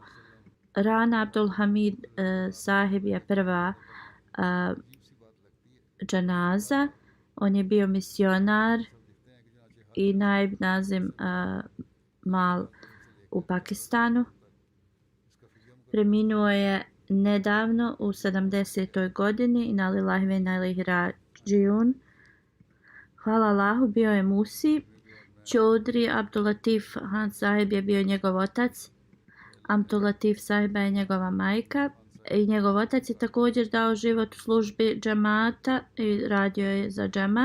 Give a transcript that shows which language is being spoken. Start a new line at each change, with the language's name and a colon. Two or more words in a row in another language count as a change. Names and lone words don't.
Bosnian: Rana Abdul Hamid sahib je prva dženaza. On je bio misionar i Naib Nazim Mal u Pakistanu. Preminuo je nedavno u 70. godini.
Arabic: إنا لله وإنا إليه راجعون.
Bosnian: Hvala Allahu, bio je Musi. Čodri Abdul Latif Han sahib je bio njegov otac. Abdul Latif sahiba je njegova majka. I njegov otac je također dao život u službi džemata i radio je za džemat.